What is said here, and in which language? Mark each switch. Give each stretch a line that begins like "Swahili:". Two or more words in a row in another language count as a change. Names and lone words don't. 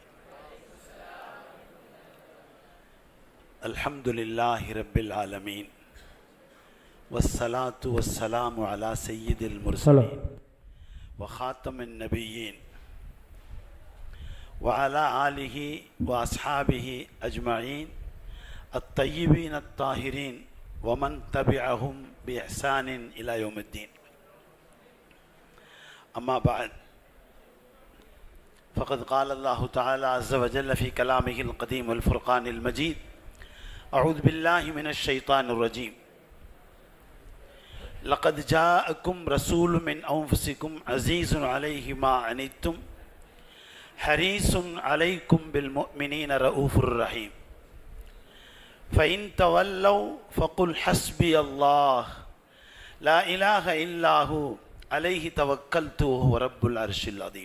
Arabic: الحمد لله رب العالمين والصلاة والسلام على سيد المرسلين وخاتم النبيين وعلى آله وأصحابه أجمعين الطيبين الطاهرين ومن تبعهم بإحسان إلى يوم الدين. أما بعد فقد قال الله تعالى عز وجل في كلامه القديم والفرقان المجيد: أعوذ بالله من الشيطان الرجيم. لقد جاءكم رسول من أنفسكم عزيز عليه ما عنتم حريص عليكم بالمؤمنين رؤوف رحيم فإن تولوا فقل حسبي الله لا إله إلا هو عليه توكلت وهو رب العرش العظيم.